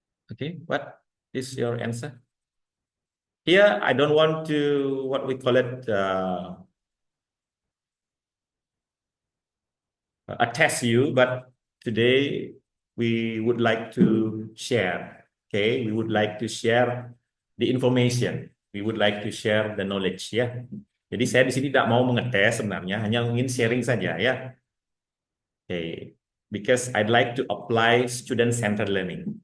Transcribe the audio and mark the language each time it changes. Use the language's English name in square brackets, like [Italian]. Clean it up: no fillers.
[English] Okay, what is your answer? Here, I don't want to, what we call it, attest you, but today we would like to share, okay? We would like to share the information. We would like to share the knowledge, ya. [Indonesian] Jadi saya di sini tidak mau mengetes sebenarnya, hanya ingin sharing saja, ya. [English] Okay. Because I'd like to apply student-centered learning.